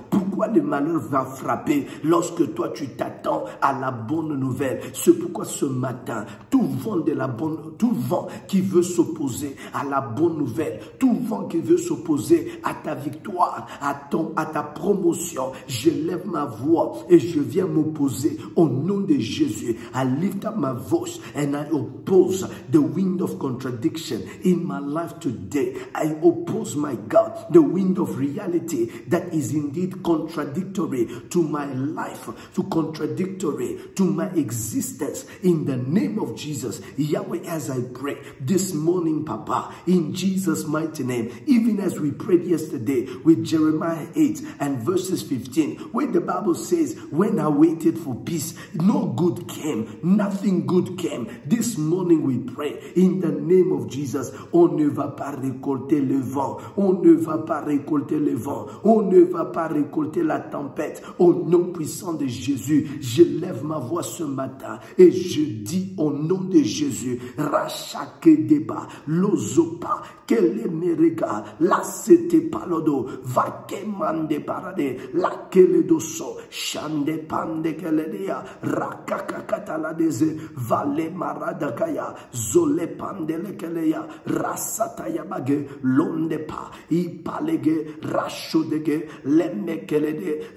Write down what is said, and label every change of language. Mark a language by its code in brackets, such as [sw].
[fr] Pourquoi le malheur va frapper lorsque toi tu t'attends à la bonne nouvelle? C'est pourquoi ce matin, tout vent qui veut s'opposer à la bonne nouvelle, tout vent qui veut s'opposer à ta victoire, à ta promotion, je lève ma voix et je viens m'opposer au nom de Jésus. [en] I lift up my voice and I oppose the wind of contradiction in my life today. I oppose, my God, the wind of reality that is indeed contradictory to my life, contradictory to my existence. In the name of Jesus, Yahweh, as I pray this morning, Papa, in Jesus' mighty name, even as we prayed yesterday with Jeremiah 8 and verses 15, where the Bible says, when I waited for peace, no good came, nothing good came. This morning we pray in the name of Jesus, [fr] on ne va pas récolter le vent. On ne va pas récolter le vent. On ne va pas récolter la tempête. Au nom puissant de Jésus, je lève ma voix ce matin et je dis au nom de Jésus, Rachake deba, lozopa, kele merega, la sete palodo, vake mande parade, la kele doso, shande pande kele dea, rakakakata la deze, vale maradakaya, zole pande lekeleya, rasataya bage, londe pa, ipalege, rashodege, lemekele de,